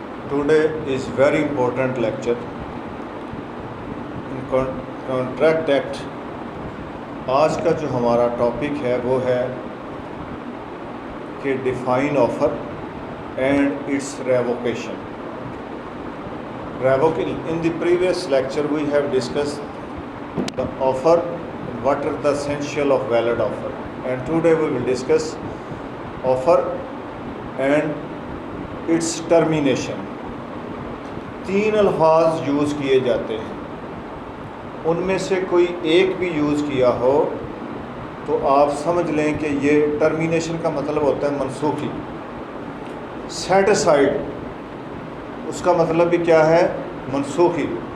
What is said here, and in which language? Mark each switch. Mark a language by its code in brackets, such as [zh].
[en] Today is very important lecture in Contract Act. [ur] آج کا جو ہمارا ٹاپک ہے وہ ہے کہ [en] Define offer and its revocation. In the previous lecture we have discussed the offer, what are the essential of valid offer, and today we will discuss offer and its termination. [ur] 3 الفاظ use کیے جاتے ہیں، ان میں سے کوئی ایک بھی use کیا ہو تو آپ سمجھ لیں کہ یہ ٹرمینیشن کا مطلب ہوتا ہے منسوخی. سیٹ اسائڈ، اس کا مطلب بھی کیا ہے؟ منسوخی.